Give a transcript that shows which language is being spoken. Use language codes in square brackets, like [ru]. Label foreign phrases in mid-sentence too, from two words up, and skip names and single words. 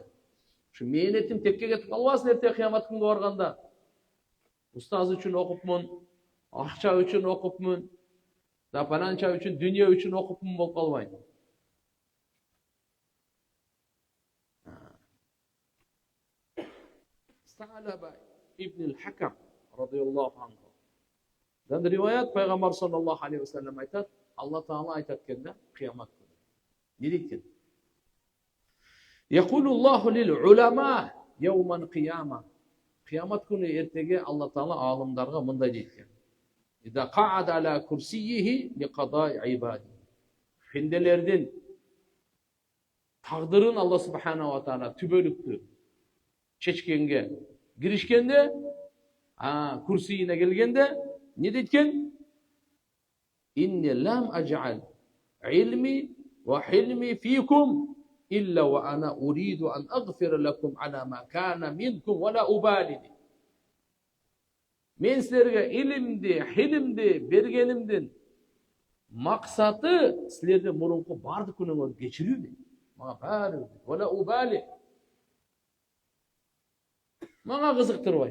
[ky] Ушу мээнетим текке кетип калбасын эрте кыямат күнгө барганда. Устаз үчүн окупмун, акча үчүн окупмун, да пананча үчүн, дүнүйө үчүн окупмун болуп калбайын. Салаба ибн al-Hakam [ar] رضي الله عنه. [ky] Дан риваят пайгамбар [ar] صلى الله عليه وسلم [ky] айтат, Алла Таала айтат экенде кыямат күнү. Не дейт? [ar] يقول الله للعلماء يوم القيامة. [ky] Кыямат күнү эртеге Алла Таала алымдарга мындай дейт экен. [ar] إذا قعد على كرسيه لقضاء عباده. [ky] Пенделердин тагдырын Алла [ar] سبحانه وتعالى [ky] түбөлүктү чечкенге киришкенде, курсийине келгенде не дейткен? [ar] إني لم أجعل علمي وحلمي فيكم إلا وأنا أريد أن أغفر لكم على ما كان منكم ولا أبالي. [ky] Мен силерге илимди, хилимди бергенимдин максаты силердин мурунку бардык күнөөңөрдү кечирүү дейт. Мага баары [ar] ولا أبالي. [ky] Мага кызыктырбайт.